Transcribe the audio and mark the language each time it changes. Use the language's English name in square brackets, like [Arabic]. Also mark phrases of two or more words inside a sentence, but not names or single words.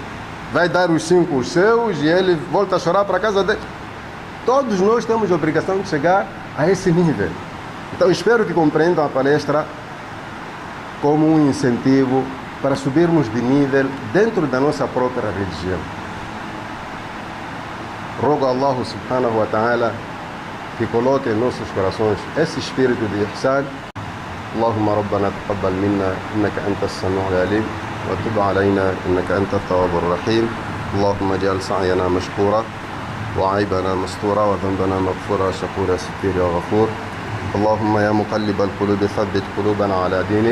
[Portuguese] Vai dar os 5 os seus e ele volta a chorar para a casa dele? Todos nós temos a obrigação de chegar a esse nível. Então espero que compreendam a palestra como um incentivo para subirmos de nível dentro da nossa própria religião. Rogo a [Arabic] الله سبحانه وتعالى [Portuguese] que coloque em nossos corações esse espírito de ihsan. [Arabic] اللهم ربنا تقبل منا إنك أنت السميع العليم وتب علينا إنك أنت التواب الرحيم. اللهم اجعل سعينا مشكورا وعيبنا مستورا وذنبنا مغفورا شكورا ستير يا غفور. اللهم يا مقلب القلوب ثبت قلوبنا على دينك.